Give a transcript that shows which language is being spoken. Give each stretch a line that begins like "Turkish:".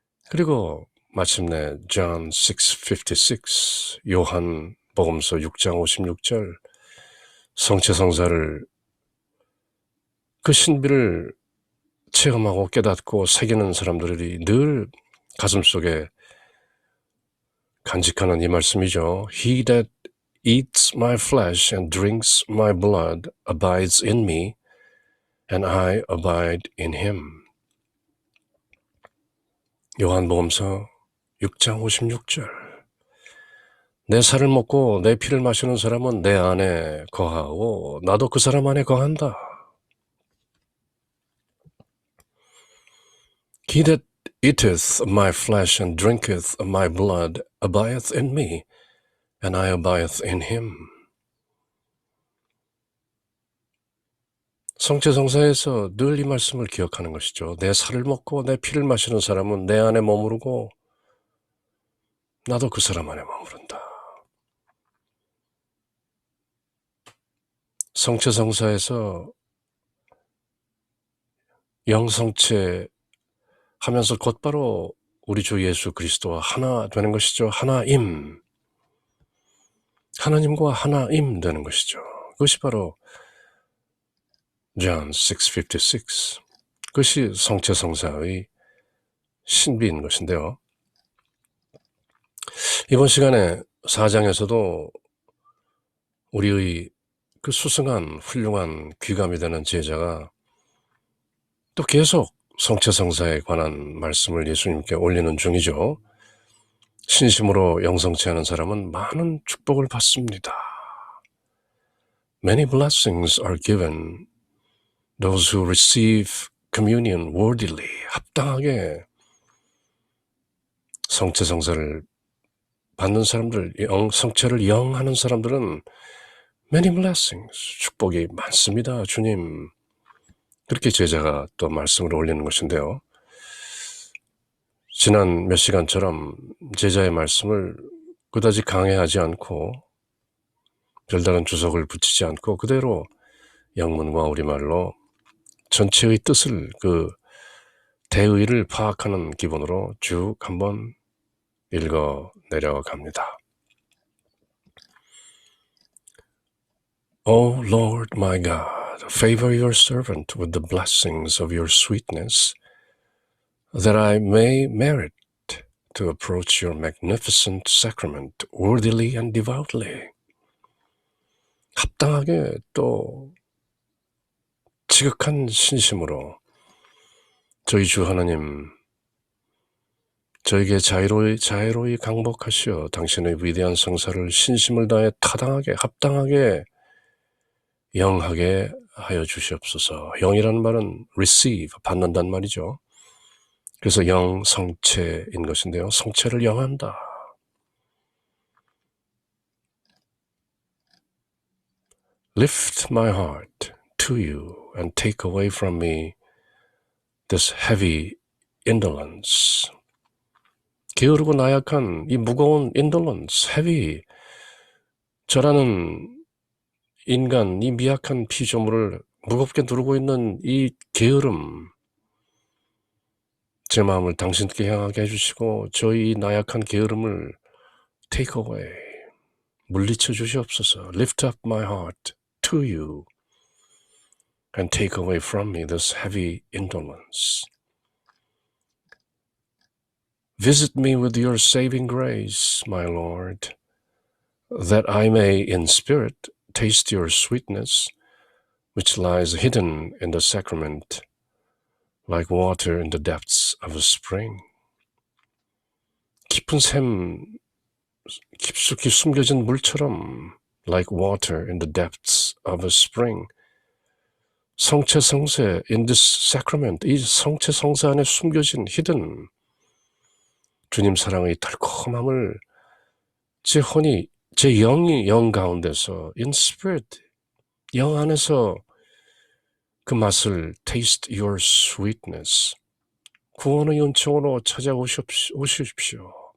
Korean: 그리고 마침내 John 6:56 요한 복음서 6장 56절 성체성사를 그 신비를 체험하고 깨닫고 새기는 사람들이 늘 가슴속에 간직하는 이 말씀이죠.
English: He that eats my flesh and drinks my blood abides in me and I abide in him.
Korean: 요한복음서 6장 56절. 내 살을 먹고 내 피를 마시는 사람은 내 안에 거하고 나도 그 사람 안에 거한다.
English: He that eateth my flesh and drinketh my blood abideth in me, and I abideth in him.
Korean: 성체성사에서 늘 이 말씀을 기억하는 것이죠. 내 살을 먹고 내 피를 마시는 사람은 내 안에 머무르고 나도 그 사람 안에 머무른다. 성체성사에서 영성체 하면서 곧바로 우리 주 예수 그리스도와 하나 되는 것이죠. 하나임. 하나님과 하나임 되는 것이죠. 그것이 바로 John 6:56. 그것이 성체성사의 신비인 것인데요. 이번 시간에 4장에서도 우리의 그 수승한 훌륭한 귀감이 되는 제자가 또 계속 성체성사에 관한 말씀을 예수님께 올리는 중이죠. 신심으로 영성체하는 사람은 많은 축복을 받습니다.
English: Many blessings are given those who receive communion worthily.
Korean: 합당하게 성체성사를 받는 사람들, 성체를 영하는 사람들은
English: many blessings,
Korean: 축복이 많습니다. 주님. 그렇게 제자가 또 말씀을 올리는 것인데요. 지난 몇 시간처럼 제자의 말씀을 그다지 강해하지 않고 별다른 주석을 붙이지 않고 그대로 영문과 우리말로 전체의 뜻을 대의를 파악하는 기본으로 쭉 한번 읽어 내려갑니다.
English: O Lord my God, favor your servant with the blessings of your sweetness, that I may merit to approach your magnificent sacrament worthily and devoutly.
Korean: 합당하게 또 지극한 신심으로 저희 주 하나님, 저에게 자애로이 강복하시어 당신의 위대한 성사를 신심을 다해 타당하게 합당하게 영하게 하여 주시옵소서. 영이라는 말은
English: receive,
Korean: 받는단 말이죠. 그래서 영 성체인 것인데요. 성체를 영한다.
English: Lift my heart to you and take away from me this heavy indolence.
Korean: 게으르고 나약한 이 무거운
English: indolence, heavy,
Korean: 저라는 인간, 이 미약한 피조물을 무겁게 누르고 있는 이 게으름, 제 마음을 당신께 향하게 해주시고 저희 나약한 게으름을
English: take away,
Korean: 물리쳐 주시옵소서.
English: Lift up my heart to you and take away from me this heavy indolence. Visit me with your saving grace, my Lord, that I may in spirit taste your sweetness, which lies hidden in the sacrament, like water in the depths of a spring.
Korean: 깊은 샘, 깊숙이 숨겨진 물처럼
English: like water in the depths of a spring.
Korean: 성체성세
English: in this sacrament,
Korean: 이 성체성세 안에 숨겨진
English: hidden
Korean: 주님 사랑의 달콤함을 제 혼이, 제 영이 영 가운데서
English: in spirit,
Korean: 영 안에서 그 맛을
English: taste your sweetness,
Korean: 구원의 은총으로 찾아오십시오.